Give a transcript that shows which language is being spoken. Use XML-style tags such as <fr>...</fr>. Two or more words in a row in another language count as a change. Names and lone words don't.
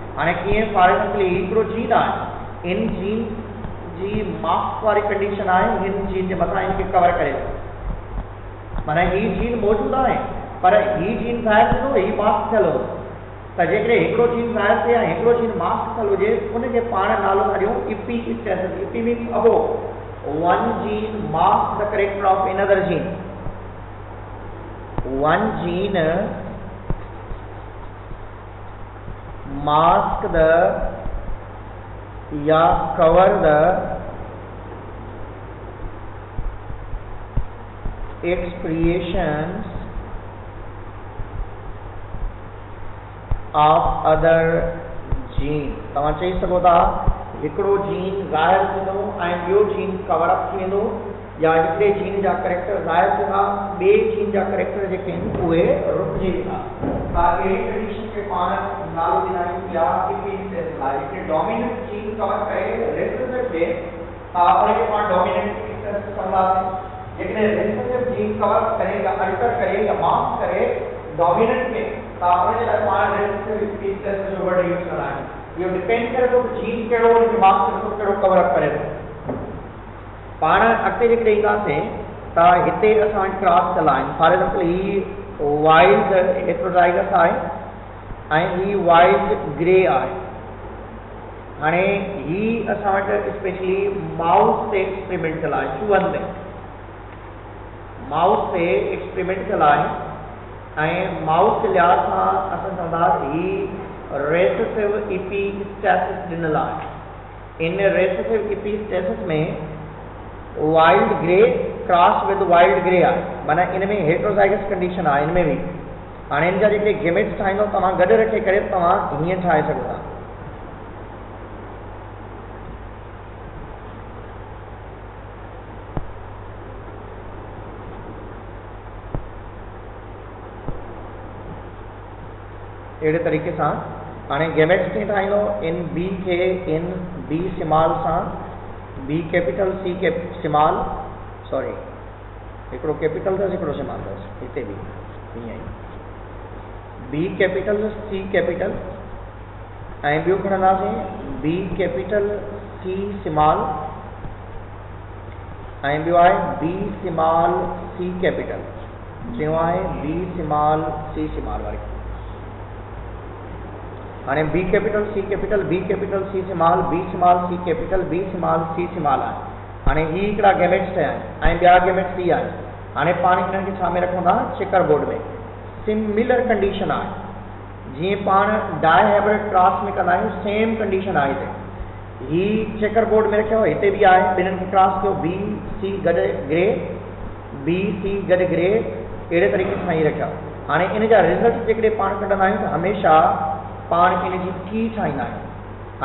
<sd>हाणे कीअं</sd> <en>for example</en> <sd>हिकिड़ो जीन आहे इन जीन जी मास्क वारी कंडीशन आहे हिन जीन जे मथां इनखे कवर करे माना ही जीन मौजूदु आहे पर ही जीन ज़ाहिर थींदो ही मास्क थियल हो त जेकॾहिं हिकिड़ो जीन ज़ाहिर थिए या हिकिड़ो जीन मास्क थियल हुजे उनखे पाण नालो था ॾियूं</sd> <en>epi status. epi means above one gene mask the character of another जीन। one gene mask the या cover the expressions of other gene।</en> <sd>तव्हां चई सघो था हिकिड़ो जीन ज़ाहिर थींदो ऐं ॿियो जीन</sd> <en>cover up</en> <sd>थी वेंदो, या हिकिड़े जीन जा करेक्टर ज़ाहिर थींदा ॿिए जीन जा करेक्टर जेके आहिनि उहे रुकिजी वेंदा। ताकि कंडीशन के पाण नालो ॾिनायूं या इपीस्टेसिस लाइ हिकिड़े</sd> <en>dominant gene cover</en> <sd>करे रिसेसिव ॾे त उनखे पाण</sd> <en>dominant epistasis</en> <sd>चवंदासीं। जेकॾहिं</sd> <en>recessive gene</en> <sd>कवर करे या अल्टर करे या मास्क करे डोमिनेंट खे त उनजे लाइ पाण</sd> <en>recessive epistasis</en> <sd>जो</sd> <en>word use</en> <sd>कंदा आहियूं। इहो डिपेंड करे थो कि जीन कहिड़ो उनखे मास्क करे थो कहिड़ो</sd> <en>cover up</en> <sd>करे थो। पाण अॻिते जेकॾहिं ईंदासीं त हिते असां वटि क्रॉस थियल आहिनि।</sd> <en>for example</en> <sd>ही</sd> <en>wild heterozygous</en> <sd>आहे ऐं ही</sd> <en>wild grey</en> <sd>आहे। हाणे ही असां वटि</sd> <en>specially mouse</en> <sd>ते एक्सपेरिमेंट थियल आहे, चूहनि ते माउस ते एक्सपेरिमेंट थियल आहे ऐं माउस जे लिहाज़ सां असां चवंदासीं ही</sd> <en>recessive epistasis</en> <sd>ॾिनल आहे। इन</sd> <en>recessive epistasis</en> <sd>में</sd> <en>wild grey cross with wild grey</en> <sd>आहे, माना इन में</sd> <en>heterozygous condition</en> <sd>आहे। इन में बि हाणे इन जा जेके गेमेट्स ठाहींदो तव्हां गॾु रखे करे तव्हां हीअं ठाहे सघो था। अहिड़े तरीक़े सां हाणे गेमेट्स कीअं ठाहींदो, इन बी खे इन</sd> <en>B small</en> <sd>सां</sd> <en>B capital C small sorry</en> <sd>हिकिड़ो कैपिटल अथसि हिकिड़ो स्मॉल अथसि, हिते बि हीअं ई</sd> <en>B capital C capital</en> <sd>ऐं ॿियो खणंदासीं</sd> <en>B capital C small</en> <sd>ऐं ॿियो आहे</sd> <en>B small C capital,</en> <sd>टियों आहे</sd> <en>B small C small</en> <sd>वारी।</sd> <en>हाणे B capital C capital B capital C small B small C capital B small C small आहे।</en> <sd>हाणे ही हिकिड़ा गेमेट्स थिया आहिनि ऐं ॿिया गेमेट्स ही आहे। हाणे पाण हिननि खे छा में रखूं था,</sd> <en>checker board</en> <sd>में।</sd> <en>similar condition</en> <sd>आहे जीअं पाण</sd> <en>dihybrid cross</en> <sd>में कंदा आहियूं,</sd> <en>same condition</en> <sd>आहे हिते। ही</sd> <en>checker board</en> <sd>में रखियो, हिते बि आहे, ॿिन्हिनि खे क्रॉस कयो, बी सी गॾु ग्रे बी सी गॾु ग्रे, अहिड़े तरीक़े सां ई रखियो। हाणे इन जा रिज़ल्ट जेकॾहिं पाण कढंदा आहियूं त हमेशह पाण इन जी की ठाहींदा आहियूं।</sd>